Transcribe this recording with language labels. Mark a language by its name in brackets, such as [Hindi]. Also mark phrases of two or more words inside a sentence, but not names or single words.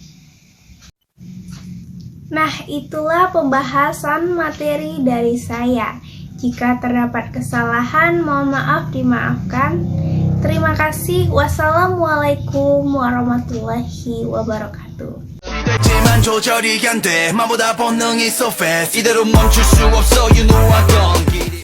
[Indonesian] Nah, itulah pembahasan materi dari saya. Jika terdapat kesalahan, mohon maaf dimaafkan. Terima kasih. [Arabic] والسلام عليكم ورحمة الله وبركاته. [Korean] 됐지만 조절이 안돼 마보다 본능이 [English] so fast [Korean] 이대로 멈출 수 없어 [English] you know I don't give